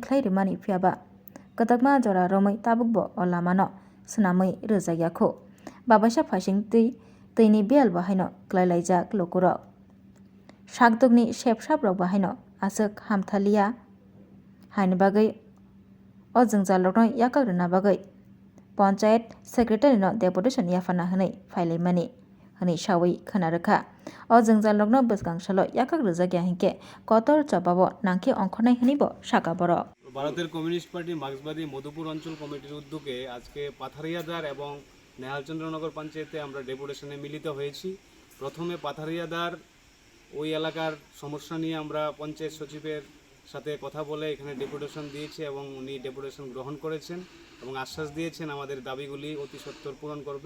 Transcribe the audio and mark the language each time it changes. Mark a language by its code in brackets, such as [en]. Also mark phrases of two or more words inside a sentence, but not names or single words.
[trp] khlai rwmani phiaba katakma jora romai tabukbo o lamano swnamwi rwjagyakho babaisa faising tei bel bahaino klailaijak lokurok sakdukni sepsap rok bahaino aswk hamthaliya haini bagui o jengjal rokno yakak rwna bagui [en] Panchayat Secretary [trp] no deputation yafana hanai phailaimani hanai sawi khnarakha. O jengjal rokno bwsgangsalo yakak rwjakya hinkhe kotor jobabo nangkhe ongkhornai hanibo saka borok. [bn] ভারতের কমিউনিস্ট পার্টি মার্ক্সবাদী মধুপুর অঞ্চল কমিটির উদ্যোগে আজকে পাথারিয়াদার এবং নেহালচন্দ্রনগর পঞ্চায়েতে আমরা ডেপুটেশনে মিলিত হয়েছি। প্রথমে পাথারিয়াদার ওই এলাকার সমস্যা নিয়ে আমরা পঞ্চায়েত সচিবের সাথে কথা বলে এখানে ডেপুটেশন দিয়েছি এবং উনি ডেপুটেশন গ্রহণ করেছেন এবং আশ্বাস দিয়েছেন আমাদের দাবিগুলি অতি সত্বর পূরণ করবে।